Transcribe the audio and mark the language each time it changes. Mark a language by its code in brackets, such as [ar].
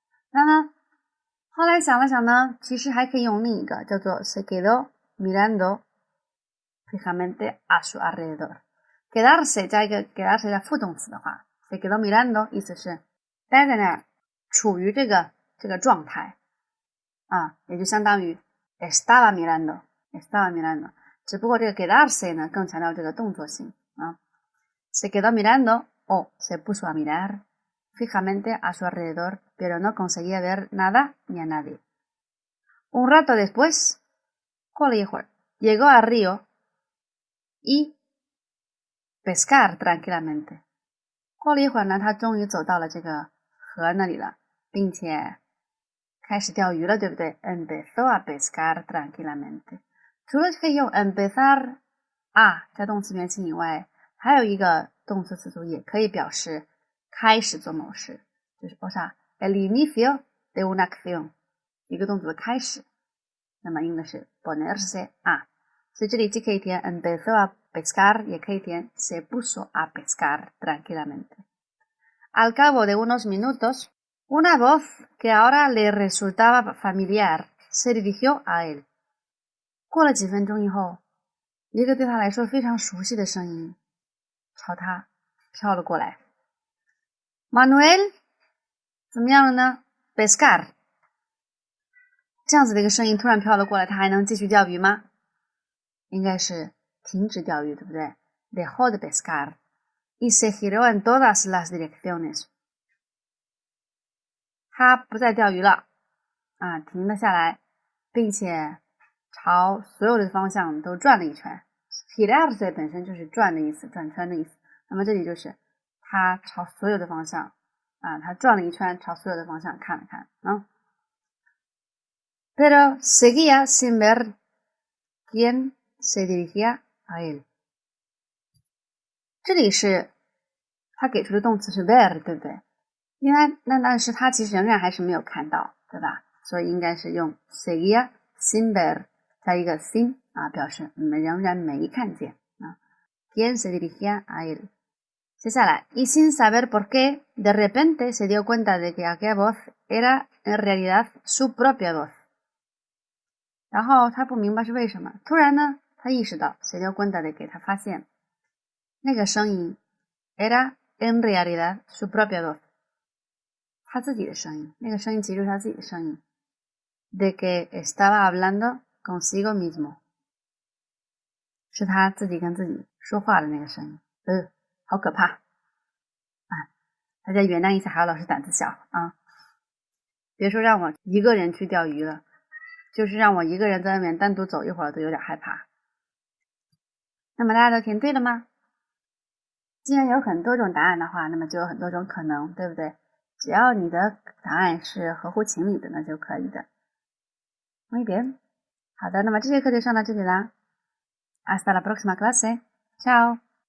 [zh] 那么后来想了想呢，其实还可以用另一个叫做 [es] se quedó mirando fijamente a su alrededor。 [zh] quedarse 加一个 quedarse 加副动词的话 [es] se quedó mirando [zh] 意思是待在那儿，处于这个状态啊，也就相当于 estaba mirando， 只不过这个 quedarse 呢更强调这个动作性啊。 [es] se quedó mirando o se puso a mirar fijamente a su alrededor, pero no conseguía ver nada ni a nadie. Un rato después, [zh] 过了一会儿 [es] llegó al río y pescar tranquilamente。 [zh] 过了一会儿呢，他终于走到了这个河那里了，并且开始钓鱼了，对不对？ [es] empezó a pescar tranquilamente。 [zh] 除了可以用 empezar a 加动词原形以外，还有一个动词词组也可以表示开始做某事，就是 [es] o sea el inicio de una acción， [zh] 一个动作的开始，那么用的是 ponerse a。所以这里既可以填 empezó a pescar， 也可以填 [es] se puso a pescar tranquilamente。 Al cabo de unos minutos, una voz que ahora le resultaba familiar se dirigió a él。 [zh] 过了几分钟以后，一个对他来说非常熟悉的声音朝他飘了过来。 Manuel 怎么样了呢？pescar， 这样子的一个声音突然飘了过来，他还能继续钓鱼吗？应该是停止钓鱼，对不对？ [es] dejó de pescar y se giró en todas las direcciones。 [zh] 他不再钓鱼了啊，停了下来，并且朝所有的方向都转了一圈。 girarse 本身就是转的意思，转圈的意思，那么这里就是他朝所有的方向啊，他转了一圈，朝所有的方向看了看啊。 [es] Pero seguía sin ver quién se dirigía a él。 [zh] 这里是他给出的动词是 ver， 对不对？应该但是他其实仍然还是没有看到，对吧？所以应该是用 [es] seguía sin ver [zh] 加一个 sin 啊，表示仍然没看见啊。 [es] quién se dirigía a él。接下来 y sin saber por qué de repente se dio cuenta de que aquella voz era en realidad su propia voz。 [zh] 然后他不明白是为什么，突然呢他意识到 [es] se dio cuenta de que [zh] 他发现那个声音 [es] era en realidad su propia voz， [zh] 他自己的声音，那个声音其实是他自己的声音。 [es] de que estaba hablando consigo mismo， [zh] 是他自己跟自己说话的那个声音。好可怕啊！大家原谅一下，还有老师胆子小啊，别说让我一个人去钓鱼了，就是让我一个人在外面单独走一会儿都有点害怕。那么大家都填对了吗？既然有很多种答案的话，那么就有很多种可能，对不对？只要你的答案是合乎情理的，那就可以的。 [es] Muy bien， [zh] 好的，那么这节课就上到这里啦。 [es] Hasta la próxima clase， chao。